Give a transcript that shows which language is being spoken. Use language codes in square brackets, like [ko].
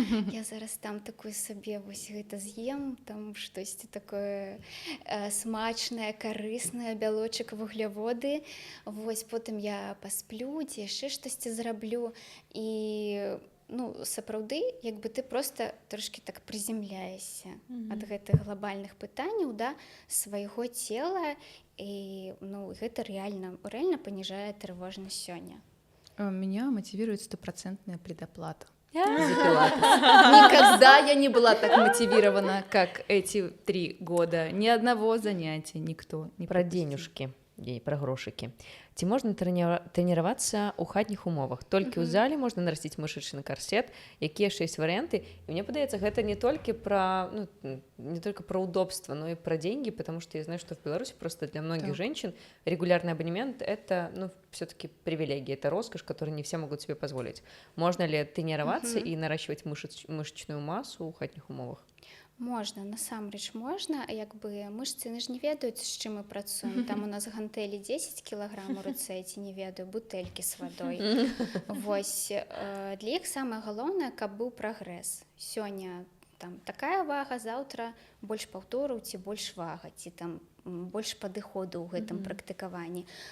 [be] я зараз там такой сабе вось гэта з'ем, там штосьці такое смачнае, карыснае, бялочак, вугляводы, вось потым я пасплю, ці яшчэ штосьці зраблю, і ну, сапраўды, як бы ты проста трошкі так прыземляешся ад гэтых глобальных пытанняў да свайго цела, і ну, гэта реально паніжае трывожнасць сёння. [ru] Меня мотивирует 100% предоплата за пилатес. Никогда я не была так мотивирована, как эти 3 года. Ни одного занятия никто не Про пропустил. денежки и про грошики. [be] Ці можна трэніравацца ў хатніх умовах? Толькі ў зале можна нарасціць мышачны карсет, якія яшчэ ёсць варыянты. І мне падаецца, гэта [ru] не только про удобство, но и про деньги, потому что я знаю, что в Беларуси просто для многих женщин регулярный абонемент — это все-таки привилегия, это роскошь, которую не все могут себе позволить. Можно ли тренироваться и наращивать мышечную массу [be] ў хатніх умовах? Можна, насамрэч можна, як бы мышцы ж не ведаюць, з чым мы працуем. Там у нас гантэлі 10 кілаграм у руцэ, ці не ведаю, бутэлькі з вадой. Вось, для іх самае галоўнае, каб быў прагрэс. Сёння там такая вага, заўтра больш паўтораў, ці больш вага, ці там больш падыходу ў гэтым практыкаванні.